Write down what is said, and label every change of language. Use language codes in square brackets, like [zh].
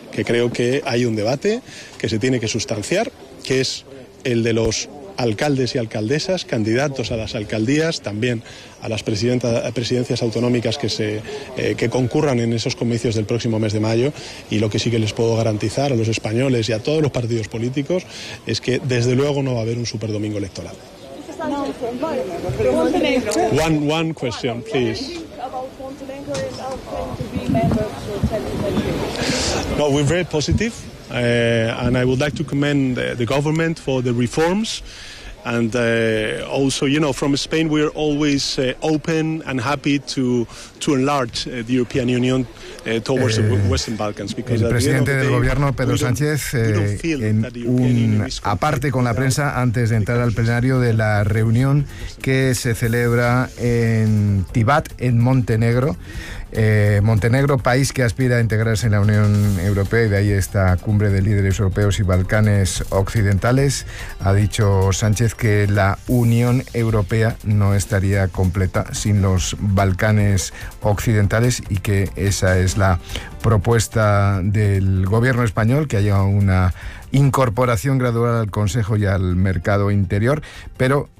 [es] Que creo que hay un debate que se tiene que sustanciar, que es el de los alcaldes y alcaldesas, candidatos a las alcaldías, también a las presidencias autonómicas que concurran en esos comicios del próximo mes de mayo. Y lo que sí que les puedo garantizar a los españoles y a todos los partidos políticos es que desde luego no va a haber un superdomingo electoral. [en] One question, please. No, we're very positive, and I would like to commend the government for the reforms. And also, you know, from Spain, we are always open and happy to enlarge the European Union towards the Western Balkans. Because [es] el presidente del gobierno, Pedro Sánchez, en un aparte con la prensa antes de entrar al plenario de la reunión que se celebra en Tibat, en Montenegro. Montenegro, país que aspira a integrarse en la Unión Europea, y de ahí esta cumbre de líderes europeos y Balcanes occidentales, ha dicho Sánchez que la Unión Europea no estaría completa sin los Balcanes occidentales y que esa es la propuesta del gobierno español, que ha llegado a una incorporación gradual al Consejo y al mercado interior, pero